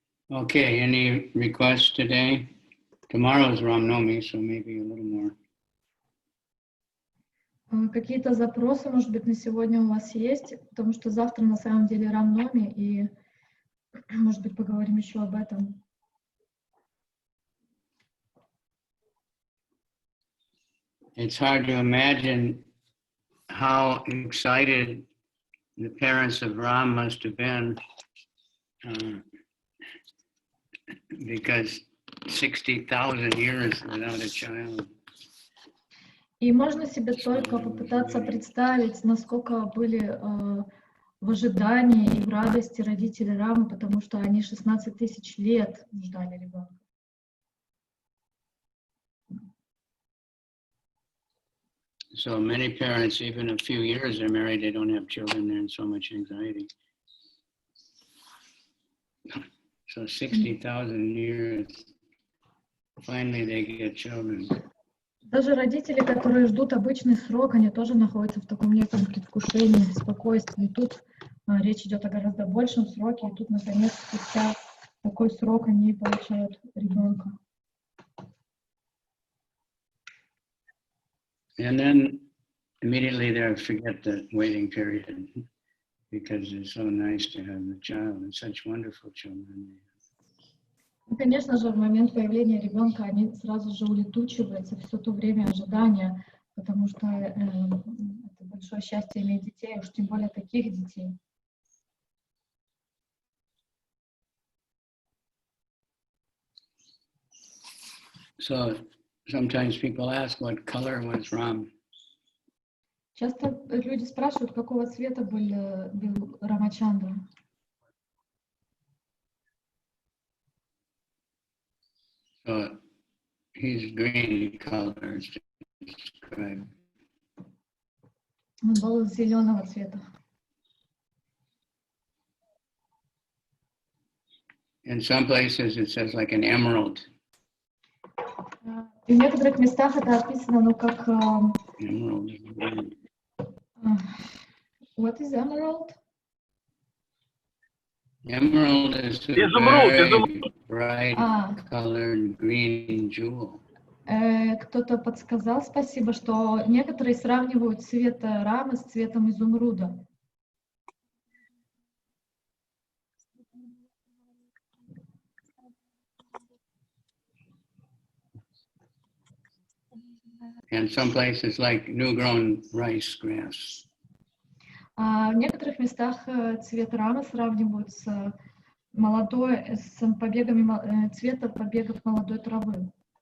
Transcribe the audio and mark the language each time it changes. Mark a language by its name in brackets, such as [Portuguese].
[English] Okay, any requests today? Tomorrow is Ram-Navami, so maybe a little more. [Russian] Какие-то запросы, может быть, на сегодня у вас есть? Потому что завтра на самом деле Рам-Навами, и, может быть, поговорим еще об этом. [English] It's hard to imagine how excited the parents of Ram must have been because 60,000 years without a child. [Russian] И можно себе только попытаться представить, насколько были в ожидании и в радости родители Рамы, потому что они 16 тысяч лет ждали ребенка. [English] So many parents, even a few years they're married, they don't have children, they're in so much anxiety. So 60,000 years, finally they get children. [Russian] Даже родители, которые ждут обычный срок, они тоже находятся в таком неком предвкушении, беспокойстве. И тут речь идет о гораздо большем сроке, и тут, наконец, спустя такой срок они получают ребенка. [English] And then immediately they forget the waiting period because it's so nice to have the child and such wonderful children. [Russian] И, конечно же, в момент появления ребенка они сразу же улетучиваются все то время ожидания, потому что это большое счастье иметь детей, уж тем более таких детей. [English] So sometimes people ask what color was Ram. [Russian] Часто люди спрашивают, какого цвета был Рамачандра. [English] So he's green color. [Russian] Он был зеленого цвета. [English] In some places it says like an emerald. [Russian] И в некоторых местах это описано, ну, как... [English] Emerald. What is emerald? Emerald is a very bright colored green jewel. [Russian] Кто-то подсказал, спасибо, что некоторые сравнивают цвет рамы с цветом изумруда. [English] And some places like new-grown rice grass. [Russian] В некоторых местах цвет рамы сравнивают с побегами цвета побегов молодой травы.